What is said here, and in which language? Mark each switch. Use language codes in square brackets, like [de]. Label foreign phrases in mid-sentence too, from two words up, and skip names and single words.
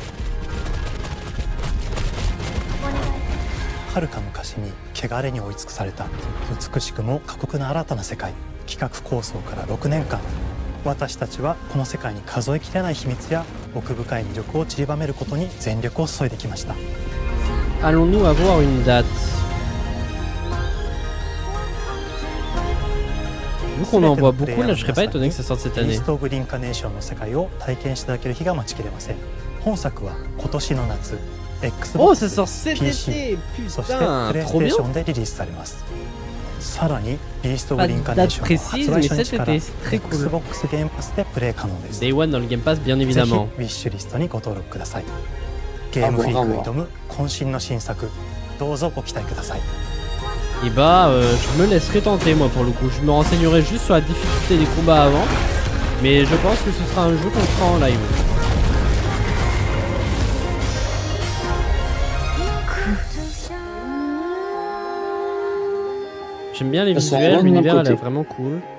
[ja] 遥か昔に汚れに追い尽くされた美しくも過酷な新たな世界。企画構想から6年間、私たちはこの世界に数えきれない秘密や奥深い魅力を散りばめることに全力を注いできました。 [fr] Allons-nous avoir une date? Vu qu'on en voit beaucoup, là je serais pas étonné que ça sorte cette année. [ja] ビースト・オブ・リンカネーションの世界を体験していただける日が待ちきれません。本作は今年の夏、Xbox、PC、そしてプレイステーションでリリースされます。さらにビースト・オブ・リンカネーションは発売初日から Xbox ゲームパスでプレイ可能です。 [en] Day One [fr] dans le Game Pass, bien évidemment. [ja] ぜひウィッシュリストにご登録ください。ゲームフリークが挑む渾身の新作、どうぞご期待ください。 [fr] Et bah, je me laisserai tenter moi pour le coup. Je me renseignerai juste sur la difficulté des combats avant. Mais je pense que ce sera un jeu qu'on fera en live. J'aime bien les visuels, l'univers a l'air vraiment cool.